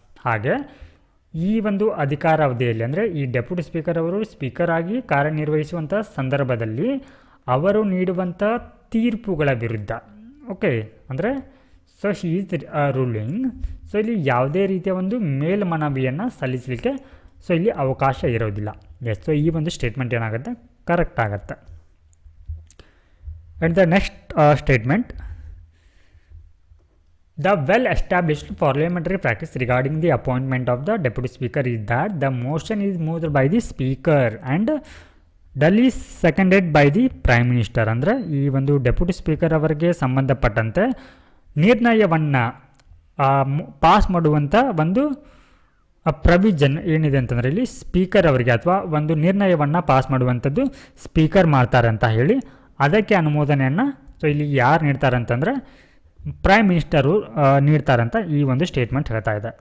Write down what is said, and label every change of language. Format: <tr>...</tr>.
<kn>ಹಾಗೆ ಈ ಒಂದು ಅಧಿಕಾರಾವಧಿಯಲ್ಲಿ ಅಂದರೆ ಈ ಡೆಪ್ಯೂಟಿ ಸ್ಪೀಕರ್ ಅವರು ಸ್ಪೀಕರ್ ಆಗಿ ಕಾರ್ಯನಿರ್ವಹಿಸುವಂಥ ಸಂದರ್ಭದಲ್ಲಿ ಅವರು ನೀಡುವಂಥ ತೀರ್ಪುಗಳ ವಿರುದ್ಧ, ಓಕೆ, ಅಂದರೆ</kn> <en>So he is ruling.</en> <kn>So ಇಲ್ಲಿ ಯಾವುದೇ ರೀತಿಯ ಒಂದು ಮೇಲ್ಮನವಿಯನ್ನು ಸಲ್ಲಿಸಲಿಕ್ಕೆ ಸೊ ಇಲ್ಲಿ ಅವಕಾಶ ಇರೋದಿಲ್ಲ. ಎಸ್. ಸೊ ಈ ಒಂದು ಸ್ಟೇಟ್ಮೆಂಟ್ ಏನಾಗುತ್ತೆ ಕರೆಕ್ಟ್ ಆಗುತ್ತೆ. And the next statement,</kn> <en>the well-established parliamentary practice regarding the appointment of the deputy speaker is that the motion is moved by the speaker and duly seconded by the prime minister.</en> <kn>ಅಂದರೆ ಈ ಒಂದು deputy speaker ಅವರಿಗೆ ಸಂಬಂಧಪಟ್ಟಂತೆ ನಿರ್ಣಯವನ್ನು pass ಮಾಡುವಂಥ ಒಂದು provision ಏನಿದೆ ಅಂತಂದರೆ ಇಲ್ಲಿ ಸ್ಪೀಕರ್ ಅವರಿಗೆ ಅಥವಾ ಒಂದು ನಿರ್ಣಯವನ್ನು ಪಾಸ್ ಮಾಡುವಂಥದ್ದು ಸ್ಪೀಕರ್ ಮಾಡ್ತಾರೆ ಅಂತ ಹೇಳಿ ಅದಕ್ಕೆ ಅನುಮೋದನೆಯನ್ನು ಸೊ ಇಲ್ಲಿ ಯಾರು ನೀಡ್ತಾರೆ ಅಂತಂದರೆ ಪ್ರೈಮ್ ಮಿನಿಸ್ಟರು ನೀಡ್ತಾರಂತ ಈ ಒಂದು ಸ್ಟೇಟ್ಮೆಂಟ್ ಹೇಳ್ತಾ ಇದೆ.</kn>